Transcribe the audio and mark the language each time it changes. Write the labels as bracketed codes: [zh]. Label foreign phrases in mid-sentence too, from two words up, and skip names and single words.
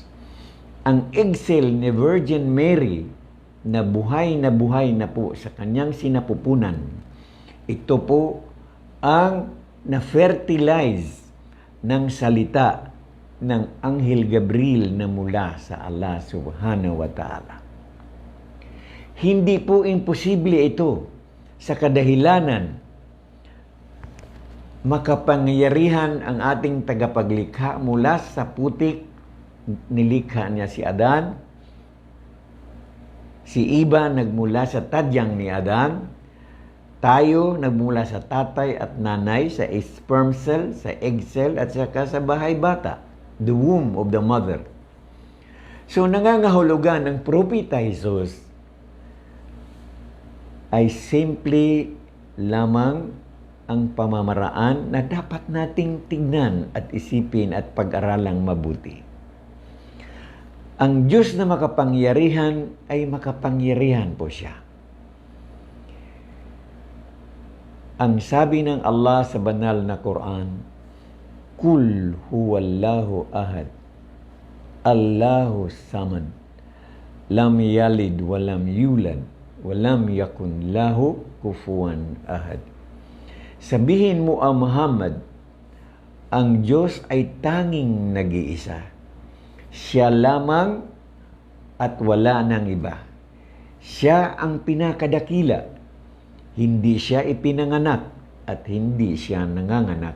[tl] Ang [en] egg cell [tl] ni Virgin Mary na buhay na po sa kanyang sinapupunan, ito po ang na-fertilize ng salita ng Anghel Gabriel na mula sa Allah [ar] سبحانه وتعالى. [tl] Hindi po imposible ito sa kadahilanan makapangyarihan ang ating tagapaglikha mula sa putik. Nilikha niya si Adan. Si Iba nagmula sa tadyang ni Adan. Tayo nagmula sa tatay at nanay, sa [en] sperm cell, [tl] sa [en] egg cell, [tl] at saka sa bahay bata, [en] the womb of the mother. [tl] So nangangahulugan ng Propeta Jesus ay simple lamang ang pamamaraan na dapat nating tignan at isipin at pag-aralang mabuti. Ang Diyos na makapangyarihan ay makapangyarihan po siya. [ar] Ang sabi ng Allah sa banal na Quran, "قل هو الله أحد الله صمد لم يلد ولم يولد ولم يكن له كفوا أحد." [tl] Sabihin mo, Muhammad, ang Diyos ay tanging nag-iisa. Siya lamang at wala nang iba. Siya ang pinakadakila. Hindi siya ipinanganak at hindi siya nanganganak.